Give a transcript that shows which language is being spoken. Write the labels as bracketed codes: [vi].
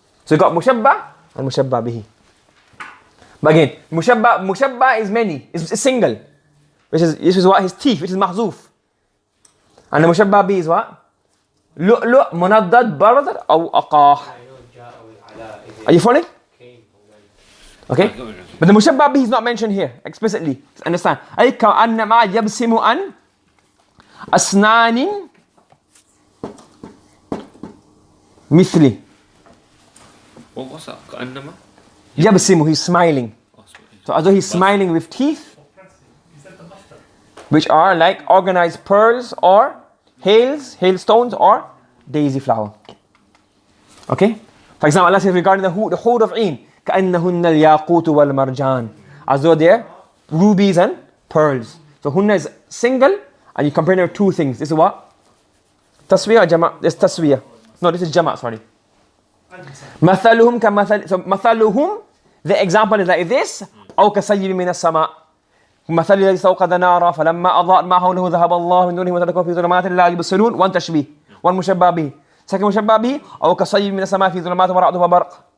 [en] So you got mushabbah and mushabbah bihi. But again, mushabbah is many, it's single. This is what? His teeth, which is mahzoof. And the mushabbah bihi is what? Lu'lu' munaddad barad or aqah. Are you following? Okay? But the mushabbah bihi is not mentioned here explicitly. Understand? [ar] أي كأنما يبسم عن أسنان مثلي. [en] What's that? كأنما? يبسم, he's smiling. So as though he's smiling with teeth, which are like organized pearls or hailstones or daisy flower. Okay? For example, Allah says regarding the hood of Ain, [ar] كأنهن الياقوت والمرجان, [en] as though they're rubies and pearls. So hunna is single, and you compare them two things. This is what? Taswiyah or jama'? This is taswiyah. No, this is jama', sorry. [ar] مثلهم كمثل. [en] So مثلهم, the example is like this. [ar] أو كصيب من السماء مثل الذي استوقد نارا فلما أضاءت ما حوله ذهب الله من نورهم وتركهم في ظلمات لا يبصرون. One تشبيه, one مشبه به. Second مشبه به أو كصيب من السماء في ظلمات ورعد وبرق.